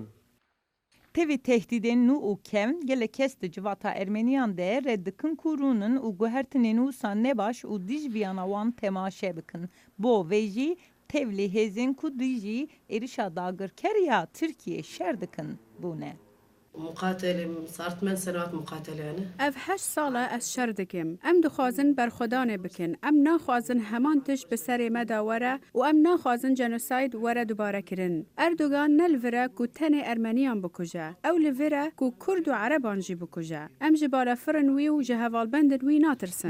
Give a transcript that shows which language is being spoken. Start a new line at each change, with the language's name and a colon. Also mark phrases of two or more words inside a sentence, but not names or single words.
Kurdish: Tevî tehdîdên nû û kevn gelek kes di civata Ermeniyan de red dikin ku rûnin û guhertinên wisa nebaş û dij viyana wan temaşe bikin. Bo vê jî tevlî hêzên ku dijî êrişa dagirkeriya Tirkiye şer dikin bûne.
Arabic: مقاتله صار 8 سنوات مقاتله انا
Kurdish: ev 8 sala ez şer dikim. Em dixwazin berxwedanê bikin. Em naxwazin heman tişt bi serê me da were û em naxwazin genosayd were dubare kirin. Erdogan ne li vir e ku tenê Ermeniyan bikuje. Ew li vir e ku Kurd û Ereban jî bikuje. Em ji balafirin wî û ji hevalbendên wî natirsin.